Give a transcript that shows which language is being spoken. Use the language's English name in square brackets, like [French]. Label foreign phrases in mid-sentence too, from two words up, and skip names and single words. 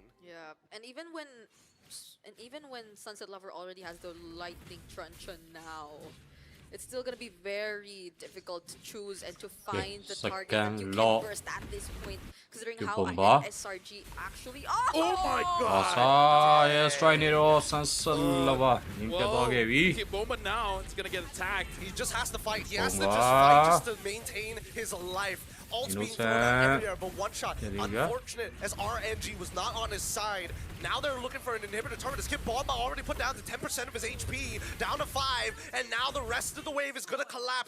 [English] Yeah, and even when Sunset Lover already has the lightning truncheon now, it's still going to be very difficult to choose and to find the target that you can burst at this point, considering how ahead SRG actually... Oh my god! [Burmese] အစာရဲ strike နေတော့ Sunset Lover ညင်ပြတ်သွားခဲ့ပြီ [English] Kid Bomba now, it's gonna get attacked. He just has to fight. He has to just fight just to maintain his life. Ults being thrown out everywhere, but One Shot, unfortunate as RNG was not on his side. Now they're looking for an inhibitor turret. His Kid Bomba already put down to 10% of his HP, down to 5, and now the rest of the wave is going to collapse.